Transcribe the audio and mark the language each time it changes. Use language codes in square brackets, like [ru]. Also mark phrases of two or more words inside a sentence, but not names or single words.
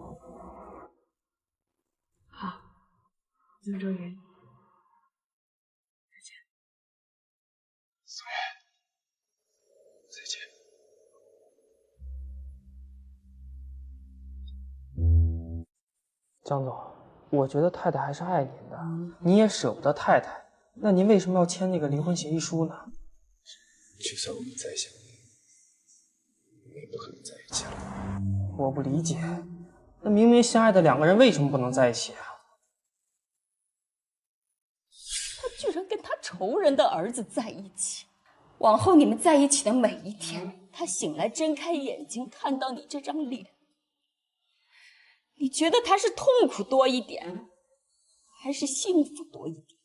[zh] 好，江周云。宋元，再見。江總，我覺得太太還是愛您的，你也捨不得太太，那您為什麼要簽那個離婚協議書呢？就算我們再想，也不可能在一起了。我不理解，那明明相愛的兩個人為什麼不能在一起啊？他居然跟他仇人的兒子在一起，往後你們在一起的每一天，他醒來睜開眼睛看到你這張臉，你覺得他是痛苦多一點，還是幸福多一點？